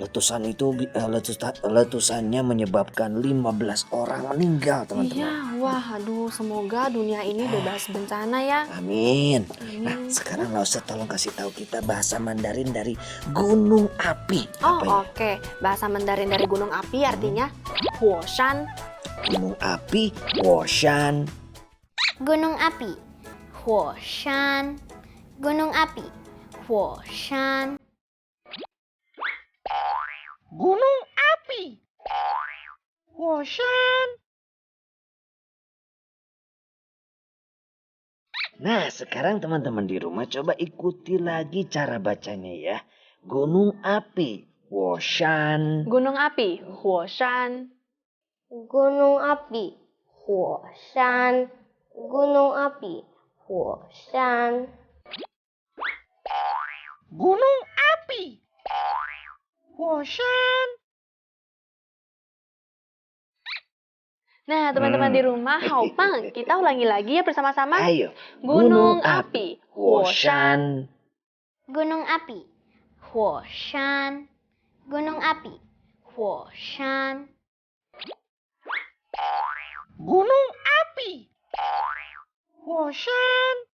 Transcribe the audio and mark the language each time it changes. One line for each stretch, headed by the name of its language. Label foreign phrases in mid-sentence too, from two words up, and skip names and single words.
Indonesian: Letusan itu letusannya menyebabkan 15 orang meninggal, teman-teman. Iya, wah, aduh, semoga dunia ini bebas bencana ya. Amin. Nah, sekarang Lause tolong kasih tahu kita bahasa Mandarin dari gunung api. Oh, Apa ya? oke. Bahasa Mandarin dari gunung api artinya huoshan. Gunung api, Woshan. Gunung api, huoshan. Gunung api, huoshan. Gunung api, Woshan. Nah, sekarang teman-teman di rumah coba ikuti lagi cara bacanya ya. Gunung api, Woshan. Gunung api, huoshan. Gunung api, huoshan. Gunung api, huoshan. Gunung api, Woshan. Nah, teman-teman di rumah, haupang, kita ulangi lagi ya bersama-sama. Ayo. Gunung api, huoshan. Gunung api, huoshan. Gunung api, huoshan. Gunung api, Woshan.